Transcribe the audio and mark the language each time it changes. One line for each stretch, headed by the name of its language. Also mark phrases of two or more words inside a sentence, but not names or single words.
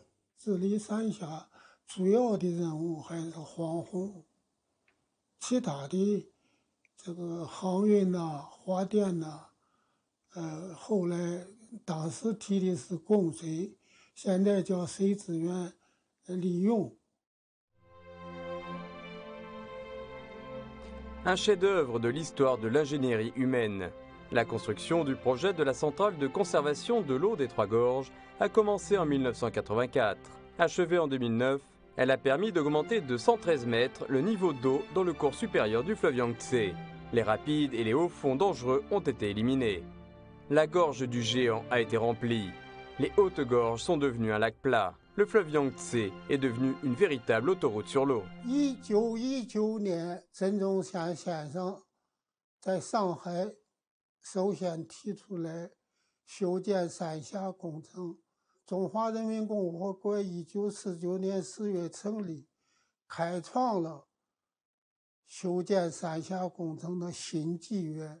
Chinese: 治理三峡主要的任务还是防洪，其他的这个航运呐、发电呐，后来当时提的是供水，现在叫水资源利用。
French: Un chef-d'œuvre de l'histoire de l'ingénierie humaine. La construction du projet de la centrale de conservation de l'eau des Trois Gorges a commencé en 1984. Achevée en 2009, elle a permis d'augmenter de 113 mètres le niveau d'eau dans le cours supérieur du fleuve Yangtze. Les rapides et les hauts fonds dangereux ont été éliminés. La gorge du géant a été remplie. Les hautes gorges sont devenues un lac plat. Le fleuve Yangtze est devenu une véritable autoroute sur l'eau.
Chinese: 1919 年，曾仲祥先生在上海首先提出来修建三峡工程。中华人民共和国1949年4月成立，开创了修建三峡工程的新纪元。